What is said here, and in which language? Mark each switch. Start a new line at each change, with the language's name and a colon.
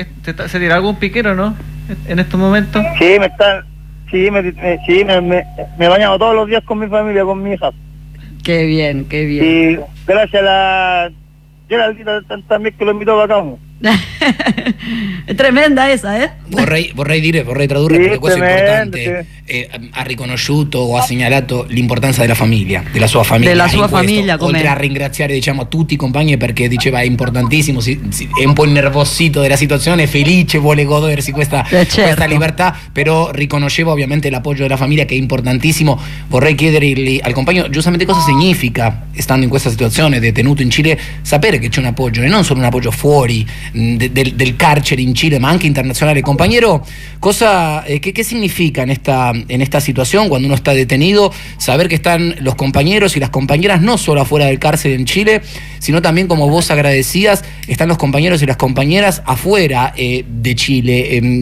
Spanish: ¿Se tiró algún piquero, no? En estos momentos. Sí, me he bañado todos los días con mi familia, con mi hija. Qué bien, qué bien. Y gracias a la Geraldita también, que lo invitó para acá. Tremenda esa, ¿eh?
Italian: Vorrei tradurre, sí, perché questo tremendo, è importante, sì. Ha riconosciuto o ha segnalato l'importanza della famiglia, della sua famiglia, della sua famiglia, questo, oltre a ringraziare, diciamo, tutti i compagni, perché diceva è importantissimo, è un po' nervosito della situazione, felice, vuole godersi questa, certo, questa libertà, però riconosceva ovviamente l'appoggio della famiglia, che è importantissimo. Vorrei chiedergli al compagno giustamente cosa significa, stando in questa situazione, detenuto in Cile, sapere che c'è un appoggio, e non solo un appoggio fuori del carcere in Cile, ma anche internazionale.
Spanish: Compañero, ¿qué significa en esta situación, cuando uno está detenido, saber que están los compañeros y las compañeras, no solo afuera del cárcel en Chile, sino también, como vos agradecías, están los compañeros y las compañeras afuera de Chile?